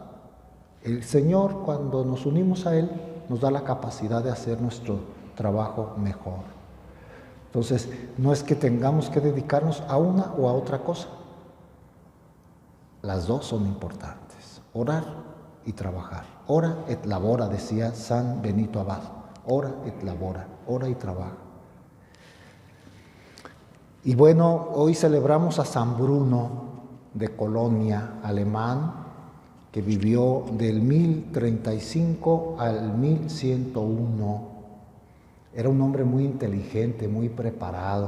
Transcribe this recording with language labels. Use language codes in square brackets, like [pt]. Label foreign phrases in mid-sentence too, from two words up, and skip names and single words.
[es] El Señor, cuando nos unimos a Él, nos da la capacidad de hacer nuestro trabajo mejor. Entonces, no es que tengamos que dedicarnos a una o a otra cosa. Las dos son importantes, orar y trabajar. [la] Ora et labora, [es] decía San Benito Abad. [la] Ora et labora, [es] ora y trabaja. Y bueno, hoy celebramos a San Bruno de Colonia, alemán, que vivió del 1035 al 1101. Era un hombre muy inteligente, muy preparado.